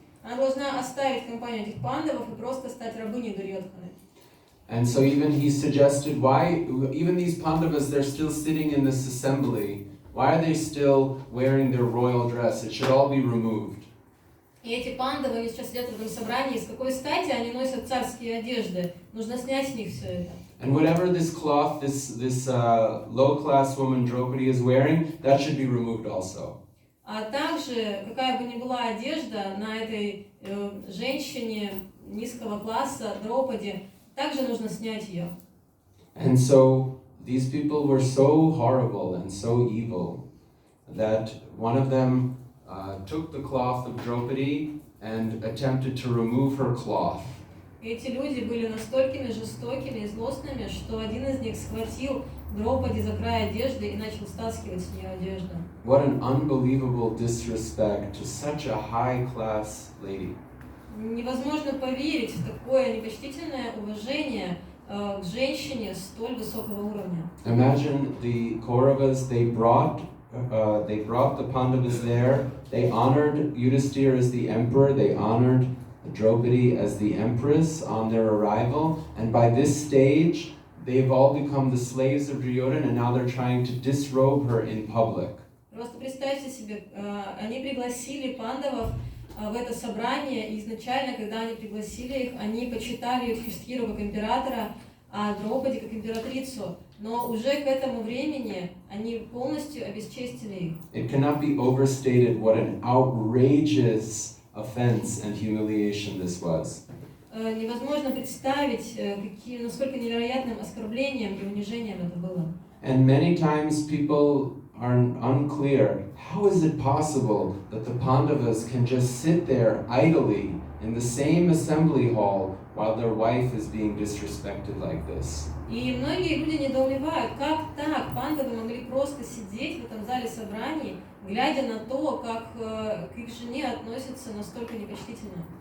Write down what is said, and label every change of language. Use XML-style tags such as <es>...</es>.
<ru>Она должна оставить компанию этих пандавов и просто стать рабыней Дурьодханы.</ru> <en>And so even he suggested, why even these Pandavas, they're still sitting in this assembly. Why are they still wearing their royal dress? It should all be removed.</en> <ru>И эти пандавы, они сейчас сидят в этом собрании, с какой стати они носят царские одежды? Нужно снять с них все это.</ru> <en>And whatever this cloth, this low-class woman Draupadi is wearing, that should be removed also.</en> <ru>А также, какая бы ни была одежда на этой женщине низкого класса, Драупади, также нужно снять ее.</ru> <en>And so these people were so horrible and so evil that one of them took the cloth of Draupadi and attempted to remove her cloth.</en> <ru>Эти люди были настолько жестокими и злостными, что один из них схватил Драупади за край одежды и начал стаскивать с нее одежду.</ru> <en>What an unbelievable disrespect to such a high-class lady.</en> <ru>Невозможно поверить в такое непочтительное уважение к женщине столь высокого уровня.</ru> <en>Imagine the Kauravas, they brought the Pandavas there. They honored Yudhisthira as the emperor. They honored Draupadi as the empress on their arrival. And by this stage, they've all become the slaves of Duryodhana, and now they're trying to disrobe her in public.</en> <ru>Просто представьте себе, они пригласили пандавов в это собрание, и изначально, когда они пригласили их, они почитали Юдхиштхиру как императора, а Драупади как императрицу. Но уже к этому времени они полностью обесчестили их.</ru> <en>It cannot be overstated what an outrageous offense and humiliation this was.</en> <ru>Невозможно представить, насколько невероятным оскорблением и унижением это было.</ru> <en>And many times people are unclear. How is it possible that the Pandavas can just sit there idly in the same assembly hall while their wife is being disrespected like this?</en> <ru>И многие люди недоумевают, как так пандавы могли просто сидеть в этом зале собраний, глядя на то, как к их жене относятся настолько непочтительно.</ru>